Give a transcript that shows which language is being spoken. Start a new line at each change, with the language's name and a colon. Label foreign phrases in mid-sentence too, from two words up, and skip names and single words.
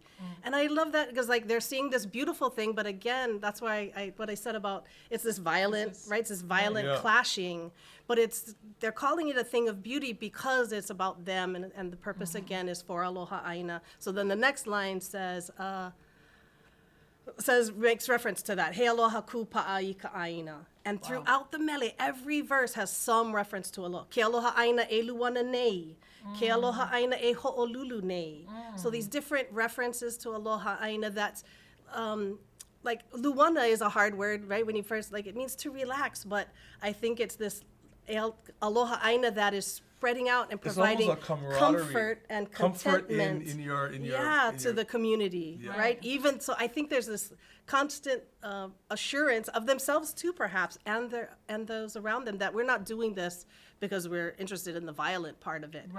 English: And I love that because, like, they're seeing this beautiful thing, but again, that's why what I said about it's this violent, right? It's this violent clashing, but they're calling it a thing of beauty because it's about them, and the purpose again is for
Hawaiian: Aloha Aina.
English: So then the next line makes reference to that.
Hawaiian: He aloha ku pa'a ka aina.
English: And throughout the mele, every verse has some reference to aloha.
Hawaiian: Ke aloha aina e luana nei. Ke aloha aina e ho'olulu nei.
English: So these different references to
Hawaiian: aloha aina
English: that's, like luana is a hard word, right? When you first, like, it means to relax, but I think it's this
Hawaiian: aloha aina
English: that is spreading out and providing comfort and contentment to the community, right? Even so, I think there's this constant assurance of themselves too, perhaps, and those around them, that we're not doing this because we're interested in the violent part of it.